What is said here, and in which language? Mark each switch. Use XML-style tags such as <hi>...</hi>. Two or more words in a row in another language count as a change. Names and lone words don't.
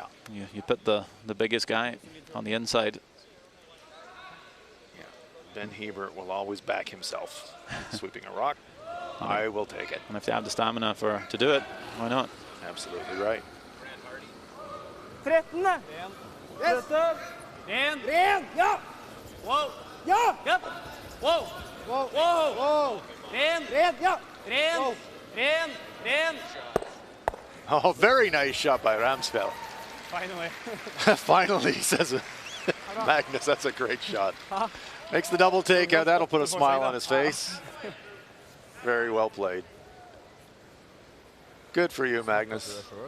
<en>you put the biggest guy on the inside. Yeah, Ben Hebert will always back himself. Sweeping a rock, I will take it. And if they have the stamina to do it, why not? Absolutely right. 13. Yes.</en> <sv>Ren. Ren. Ja. Wow. Ja. Yep.</sv> <en>Wow. Wow. Wow. Wow.</en> <sv>Ren. Ren. Ja. Ren. Ren. Ren.</sv> <en>Oh, very nice shot by Ramsfeld. Finally. Finally, says Magnus. That's a great shot. Makes the double takeout. That'll put a smile on his face. Very well played. Good for you, Magnus.</en>